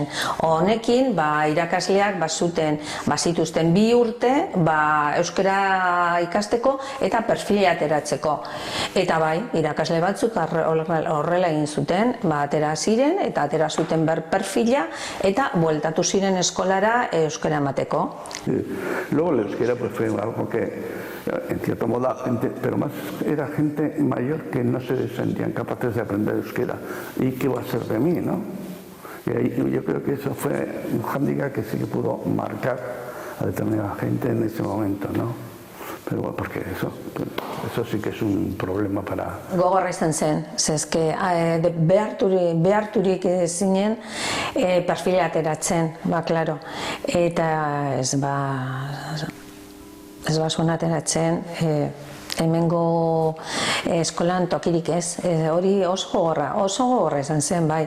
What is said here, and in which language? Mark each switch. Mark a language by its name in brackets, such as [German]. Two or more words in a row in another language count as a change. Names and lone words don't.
[Basque] Honekin irakasleak bazituzten 2 urte euskara ikasteko eta perfila ateratzeko. Eta bai, irakasle batzuk horrela egin zuten, atera ziren eta atera zuten perfila eta bueltatu ziren eskolara euskara emateko. [Spanish] Luego el euskera fue algo que en cierto modo, pero más era gente mayor que no se sentían capaces de aprender euskera. ¿Y qué va a ser de mí, no? Y ahí, yo creo que eso fue un hándicap que sí que pudo marcar a determinada gente en ese momento, ¿no? Pero bueno, porque eso sí que es un problema para... [Basque] Gogorra izan zen, zezke beharturik zinen perfila ateratzen, klaro. Eta ez zuen ateratzen, hemengo eskolan tokirik ez, hori oso gogorra izan zen, bai.